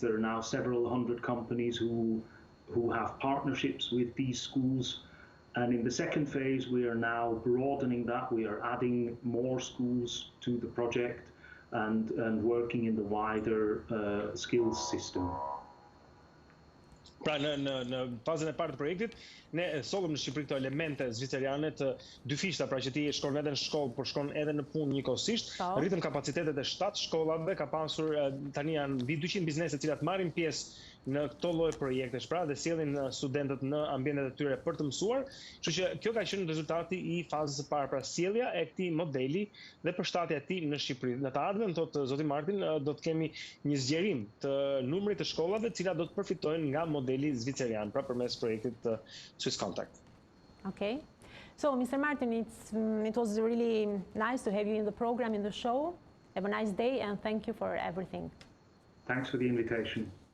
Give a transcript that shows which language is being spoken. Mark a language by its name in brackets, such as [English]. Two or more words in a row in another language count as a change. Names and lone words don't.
[English] There are now several hundred companies who have partnerships with these schools. And in the second phase, we are now broadening that. We are adding more schools to the project and working in the wider skills system. [Albanian] Pra në fazën e parë të projektit, ne sollëm në Shqipëri këto elemente zvicerane të dyfishta, pra që ti shkon edhe në shkollë, por shkon edhe në punë njëkohësisht. Rritëm kapacitetet e 7 shkollave, ka pasur tani janë mbi 200 biznese të cilat marrin pjesë në këto lloj projektesh, pra dhe sjellin studentët në ambientet e tyre për të mësuar. Kështu që kjo ka qenë rezultati i fazës së parë, pra sjellja e këtij modeli dhe përshtatja e tij në Shqipëri. Në të ardhmen, thotë zoti Martin, do të kemi një zgjerim të numrit të shkollave të cilat do të përfitojnë nga modeli zvicerian, pra përmes projektit Swisscontact. [English] Okay. So, Mr. Martin, it was really nice to have you in the program, in the show. Have a nice day, and thank you for everything. Thanks for the invitation.